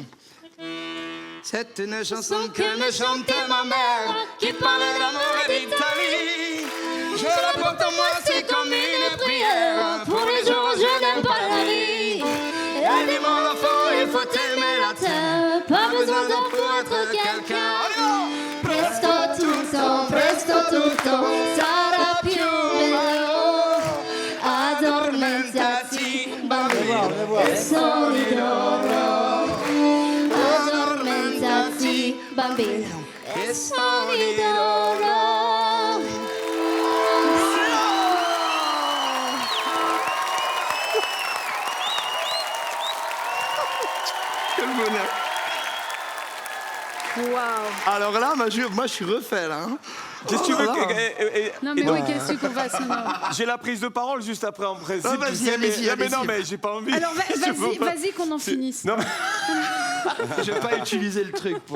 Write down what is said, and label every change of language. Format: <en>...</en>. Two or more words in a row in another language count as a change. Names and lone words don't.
<fr>C'est une chanson que me chante ma mère qui parle d'amour et d'Italie. Je la porte en moi, c'est comme une prière. Pour les jours où je n'aime pas la vie. Elle dit mon enfant, il faut aimer la terre. Pas besoin d'en pour être quelqu'un.</fr> <it>Presto tutto sarà più bello. Addormentati, bambino, e sogni d'oro. Addormentati, bambino, e sogni d'oro.</it> <fr>Quel bonheur. Waouh. Alors là, moi je suis refait là. Hein. Qu'est-ce que tu veux Alors là. Non, mais oui, qu'est-ce qu'on va se J'ai la prise de parole juste après en principe. Ah, tu vas-y, sais, allez-y, mais allez-y. non, mais j'ai pas envie. Alors, Je peux pas. vas-y qu'on en finisse. Non, mais... Je vais pas utiliser le truc pour.</fr>